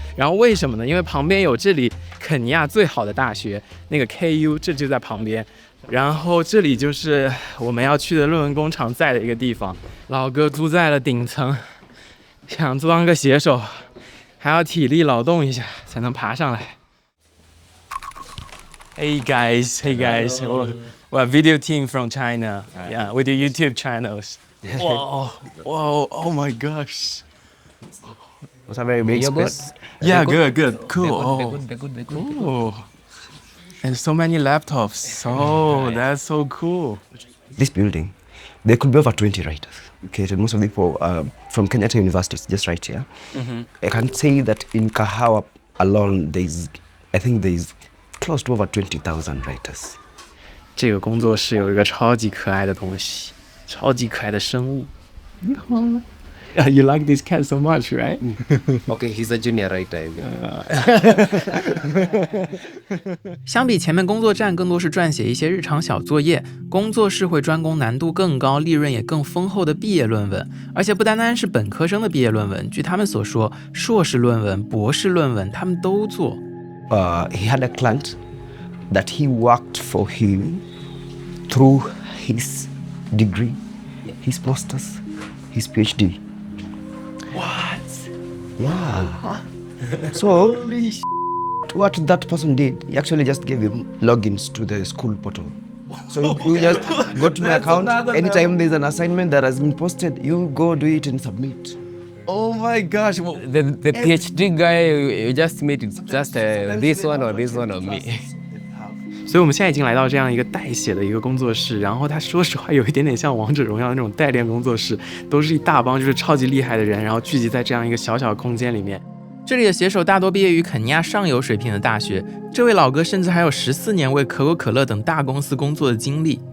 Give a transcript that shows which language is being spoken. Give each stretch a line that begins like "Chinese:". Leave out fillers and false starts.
Chinese: 然后为什么呢？因为旁边有这里肯尼亚最好的大学，那个 KU 这就在旁边。然后这里就是我们要去的论文工厂在的一个地方。老哥租在了顶层，想当个写手还要体力劳动一下才能爬上来。
English: Hey guys, we're a video team from China. Yeah, we do YouTube channels. Whoa, oh my gosh. Was a very big space. Yeah, good, cool. Very good. Oh, and so many laptops. Oh, that's so cool. This building, there could be over 20 writers. Okay, and most of the people from Kenyatta University, just right here. I can say that in Kahawa alone, I think there's close to over 20,000 writers.
Chinese: 这个工作室有一个超级可爱的东西，超级可爱的生物。
English: You like this cat so much, right? Okay, he's a junior writer.
Chinese: 相比前面工作站更多是撰写一些日常小作业，工作室会专攻难度更高、利润也更丰厚的毕业论文，而且不单单是本科生的毕业论文，据他们所说，硕士论文、博士论文他们都做。
English: He had a client that he worked for him through his degree, his master's, his PhD. What? Yeah. So, what that person did, he actually just gave him logins to the school portal. So you just go to my account, anytime there's an assignment that has been posted, you go do it and submit. Oh my gosh. The PhD guy, you just made it just this one or me.
Chinese: 所以我们现在已经来到这样一个代写的一个工作室，然后它说实话有一点点像王者荣耀的那种代练工作室，都是一大帮就是超级厉害的人，然后聚集在这样一个小小的空间里面。这里的写手大多毕业于肯尼亚上游水平的大学，这位老哥甚至还有14年为可口可乐等大公司工作的经历。